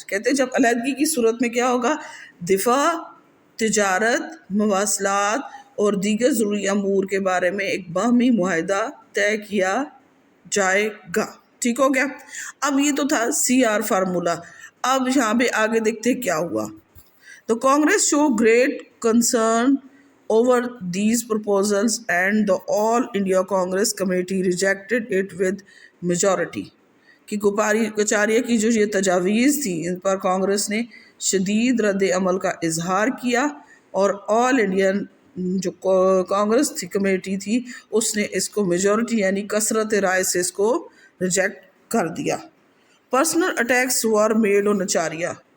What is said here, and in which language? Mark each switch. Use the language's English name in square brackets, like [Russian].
[Urdu] کہتے ہیں جب علیحدگی کی صورت میں کیا ہوگا، دفاع، تجارت، مواصلات اور دیگر ضروری امور کے بارے میں ایک باہمی معاہدہ طے کیا جائے گا. ٹھیک ہو گیا. اب یہ تو تھا سی آر فارمولا. اب یہاں پہ آگے دیکھتے کیا ہوا. [English] تو Congress show great concern over these proposals and the All India Congress Committee rejected it with majority. [Urdu] کہ گوپال اچاریہ کی جو یہ تجاویز تھی ان پر کانگریس نے شدید رد عمل کا اظہار کیا، اور آل انڈین جو کانگریس تھی کمیٹی تھی اس نے اس کو میجورٹی یعنی کثرت رائے سے اس کو ریجیکٹ کر دیا۔ [English] personal attacks were made on Acharya,